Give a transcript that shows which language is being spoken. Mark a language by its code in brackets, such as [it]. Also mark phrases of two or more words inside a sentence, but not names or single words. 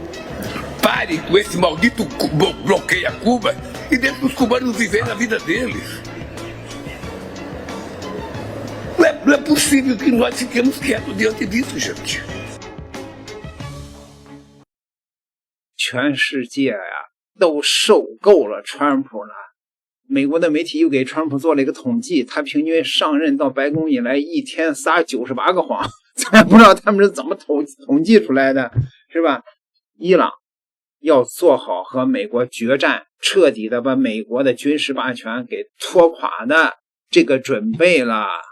[pt] Pare com esse maldito bloqueio a Cuba e deixe os cubanos viverem a vida deles. Não é possível que nós fiquemos quietos diante disso, gente. [zh] 全世界呀都受够了川普了。美国的媒体又给川普做了一个统计，他平均上任到白宫以来一天撒98个谎，咱也不知道他们是怎么统计出来的，是吧？伊朗要做好和美国决战，彻底的把美国的军事霸权给拖垮的这个准备了。